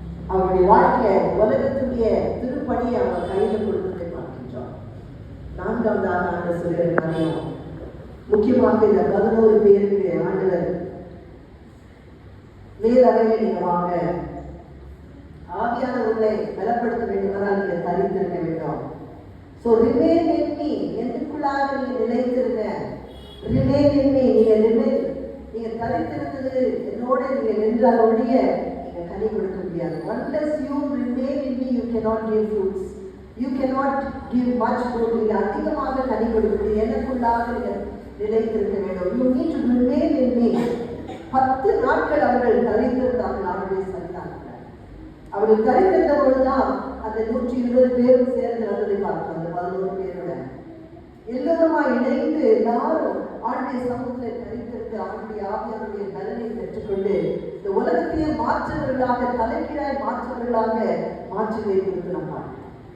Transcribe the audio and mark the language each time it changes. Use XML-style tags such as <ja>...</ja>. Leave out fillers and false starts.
<ta>அவருடைய வாழ்க்கையை, உலகத்துடைய திருப்பணியை அவர் கையில் கொடுத்ததை பார்க்கின்றோம். 4ஆவதாக ஆண்டவர் சொல்கிற காரியம், முக்கியமாக இந்த 11 பேருக்கு ஆண்டவர் மேலறையில் நீங்க வாங்க, ஆவியான உங்களை பலப்படுத்த வேண்டுமானால் நீங்க தரித்திருக்க வேண்டும்.</ta> <en>So remain in me,</en> <ta>எனக்குள்ளாக நீங்க நிலைத்திருங்க.</ta> <en>Remain in me,</en> <ta>நீங்க தரித்திருந்தது என்னோட நீங்க நின்றால் ஒழிய நீங்க கனி கொடுக்க முடியாது.</ta> <en>Unless you remain in me, you cannot give fruits. You cannot give much fruit.</en> <ta>நீங்க அதிகமாக கனி கொடுக்க, எனக்குள்ளாக நீங்க நிலைத்திருக்க வேண்டும்.</ta> <en>You need to remain in me.</en> <ta>10 நாட்கள் அவர்கள் தரித்திருந்தார்கள். அவருடைய சரிதாங்க அவர்கள் தரித்திருந்த பொழுதுதான் அந்த 120 பேரும் சேர்ந்து வந்ததை பார்க்கிறோம். அந்த 11 பேரோட எல்லோருமா இணைந்து எல்லாரும் ஆண்டுடைய சமூகத்தை தரித்திருந்து அவருடைய ஆவியாருடைய பலனை பெற்றுக்கொண்டு இந்த உலகத்தையே மாற்றவர்களாக, தலைகீழாய் மாற்றவர்களாக மாற்றுவதை குறித்து நாம் பார்க்கிறோம்.</ta>